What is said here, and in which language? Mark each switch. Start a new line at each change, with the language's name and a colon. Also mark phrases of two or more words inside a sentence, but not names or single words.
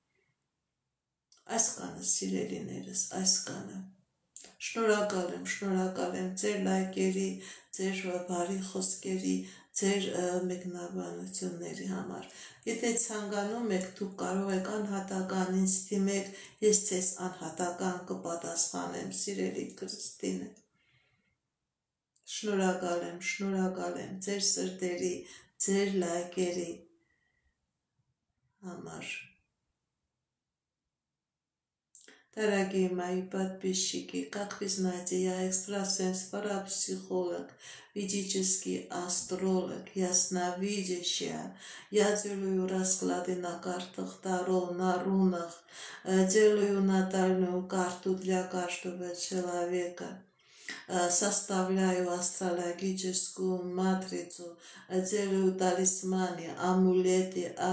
Armenian: Այսքանը սիրելիներս, այսքանը։ Շնորհակալ եմ ձեր լայքերի, ձեր բարի խոսքերի, ձեր մեկնաբանությունների համար։ Եթե ցանկանում եք, դուք կարող եք անհատական ինձ դիմեք, ես ձեզ անհատական կպատասխանեմ, սիրելի Քրիստինե։ Շնորհակալ եմ ձեր սրտերի, ձեր լայքերի համար։
Russian: Дорогие мои подписчики, как вы знаете, я экстрасенс, парапсихолог, ведический астролог, ясновидящая. Я делаю расклады на картах Таро, на рунах, делаю натальную карту для каждого человека, составляю астрологическую матрицу, делаю талисманы, амулеты, обереги.